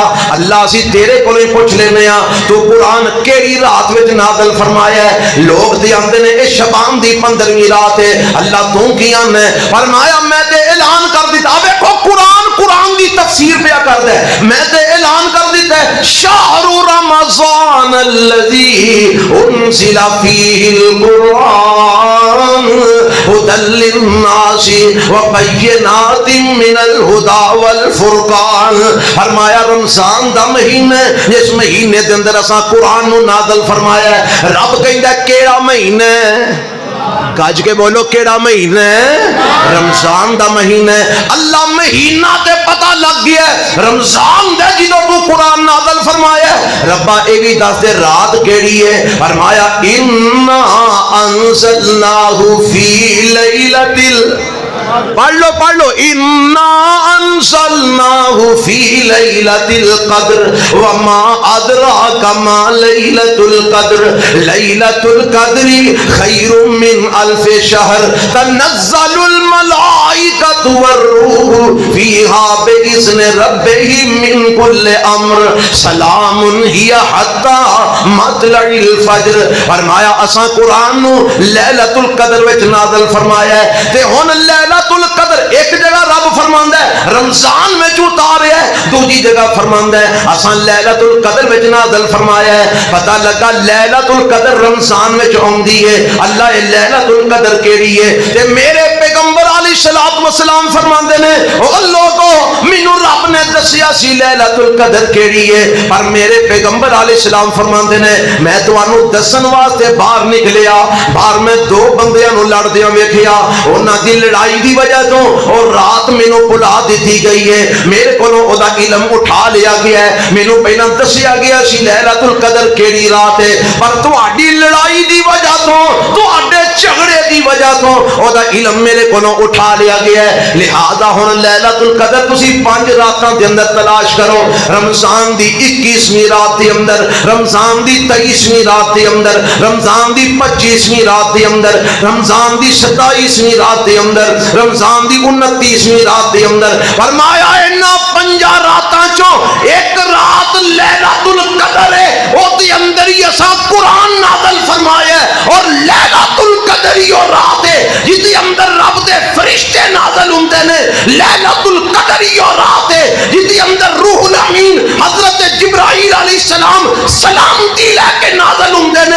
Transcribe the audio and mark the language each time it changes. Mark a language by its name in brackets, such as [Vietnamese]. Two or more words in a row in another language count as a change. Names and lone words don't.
[Punjabi] اللہ اسی تیرے کو نہیں پوچھ لینے ہاں تو قرآن کیڑی رات وچ نازل فرمایا ہے؟ لوگ دی آندے نے اے شبان دی 15ویں رات ہے، اللہ تو کی آنے فرمایا میں تے اعلان کر دیتا۔ دیکھو قرآن دی تفسیر پیا کر دے، میں تے اعلان کر دیتا ہے [Arabic] شہر رمضان الذی انزل فیہ القرآن ہدی للناس وبینات من الہدی والفرقان۔ [Punjabi] فرمایا رمضان دا مہینہ جس مہینے دے اندر اساں قرآن نو نازل فرمایا ہے۔ رب کہندا کیڑا مہینہ ہے؟ گج کے بولو کیڑا مہینہ ہے؟ رمضان دا مہینہ ہے۔ اللہ مہینہ تے پتہ لگ گیا ہے رمضان دے جدوں تو قرآن نازل فرمایا ہے۔ ربا اے بھی دس دے رات کیڑی ہے؟ [Arabic] فرمایا انا انزلناہ فی لیلۃ [Punjabi] پڑھ لو [Arabic] انا انزلناہ فی لیلۃ القدر وما ادراک ما لیلۃ القدر لیلۃ القدر خیر من الف شہر تنزل الملائکۃ والروح فیہا باذن ربہم من کل امر سلام ہی حتی مطلع الفجر۔ [Punjabi] فرمایا اساں قرآن نو لیلۃ القدر وچ نازل فرمایا ہے تے ہن لیلۃ القدر ایک جگہ رب فرماندا ہے رمضان میں اتاریا ہے، دوسری جگہ فرماندا ہے اساں لیلۃ القدر وچ نازل فرمایا ہے۔ پتہ لگا لیلۃ القدر رمضان وچ اوندی ہے۔ اللہ اے لیلۃ القدر کیڑی ہے؟ تے میرے پیغمبر [Arabic] علیہ الصلوۃ والسلام [Punjabi] فرماندے نے او لوگو مینوں رب نے دسیا سی لیلۃ القدر کیڑی ہے، پر میرے پیغمبر [Arabic] علیہ السلام [Punjabi] فرماندے نے میں تانوں دسن واسطے باہر نکلیا، باہر میں دو بندیاں نوں لڑدیاں ویکھیا، انہاں دی لڑائی دی وجہ تو اور رات مینوں بلا دیتی گئی ہے، میرے کولوں او دا علم اٹھا لیا گیا ہے، مینوں پہلا دسیا گیا سی لیلۃ القدر کیڑی رات ہے، پر تہاڈی لڑائی دی وجہ تو تہاڈے جھگڑے دی وجہ تو او دا علم میرے کولوں اٹھا لیا گیا ہے. لہذا ہن لیلۃ القدر تسی 5 راتاں دے اندر تلاش کرو. رمضان دی 21ویں رات دے اندر، رمضان دی 23ویں رات دے اندر، رمضان دی 25ویں رات دے اندر، رمضان دی 27ویں رات دے اندر، رمضان دی 29ویں رات دے اندر. فرمایا انہاں 5 راتاں چوں ایک رات لیلۃ القدر ہے، او دے اندر ہی اساں قرآن نازل فرمایا ہے. اور لیلۃ القدر ہی او رات ہے جس دے اندر رب دے فرشتے نازل ہوندے نے. لیلۃ القدر ہی او رات ہے جس دے اندر روح الامین حضرت جبرائیل [Arabic] علیہ السلام [Punjabi] سلامتی لے کے نازل ہوندے نے.